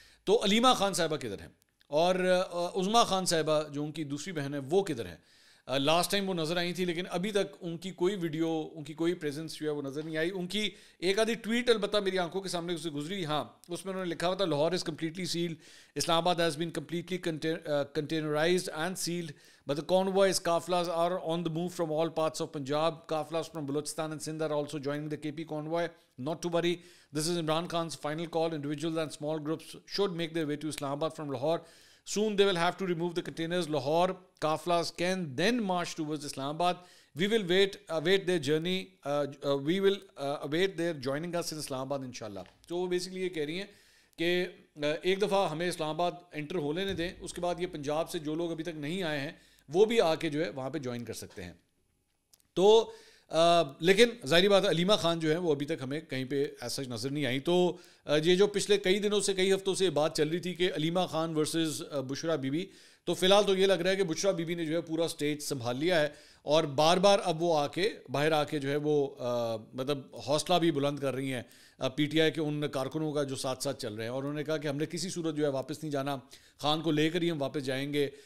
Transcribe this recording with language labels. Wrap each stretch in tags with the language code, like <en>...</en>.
<ur>تو علیمہ خان صاحبہ کدھر ہیں اور عظمیٰ خان صاحبہ جو ان کی دوسری بہن ہے وہ کدھر ہیں؟ لاسٹ ٹائم وہ نظر آئی تھی لیکن ابھی تک ان کی کوئی ویڈیو, ان کی کوئی پریزنس جو ہے وہ نظر نہیں آئی. ان کی ایک آدھی ٹویٹ البتہ میری آنکھوں کے سامنے سے گزری, ہاں اس میں انہوں نے لکھا ہوا تھا</ur> <en>Lahore is completely sealed, Islamabad has been completely containerised and sealed but the convoys قافلہs are on the move from all parts of Punjab. قافلہs from Balochistan and Sindh are also joining the KP convoy. Not to worry, this is Imran Khan's final call. Individuals and small groups should make their way to Islamabad from Lahore. Soon they will have to remove the containers. Lahore qaflas can then march towards Islamabad. We will await their journey. We will await their joining us in Islamabad inshallah.</en> <ur>تو وہ basically یہ کہہ رہی ہیں کہ ایک دفعہ ہمیں اسلام آباد انٹر ہو لینے دیں, اس کے بعد یہ پنجاب سے جو لوگ ابھی تک نہیں آئے ہیں وہ بھی آ کے جو ہے وہاں پہ جوائن کر سکتے ہیں. تو لیکن ظاہری بات ہے علیمہ خان جو ہے وہ ابھی تک ہمیں کہیں پہ ایسا نظر نہیں آئی. تو یہ جو پچھلے کئی دنوں سے کئی ہفتوں سے بات چل رہی تھی کہ Alima Khan versus Bushra be be, تو فی الحال تو یہ لگ رہا ہے کہ بشرا بی بی نے جو ہے پورا سٹیج سنبھال لیا ہے اور بار بار اب وہ آ کے باہر آ کے جو ہے وہ مطلب حوصلہ بھی بلند کر رہی ہیں پی ٹی آئی کے ان کارکنوں کا جو ساتھ ساتھ چل رہے ہیں, اور انہوں نے کہا کہ ہم نے کسی صورت جو ہے واپس نہیں جانا, خان کو لے کر ہی ہم واپس جائیں گے.</ur>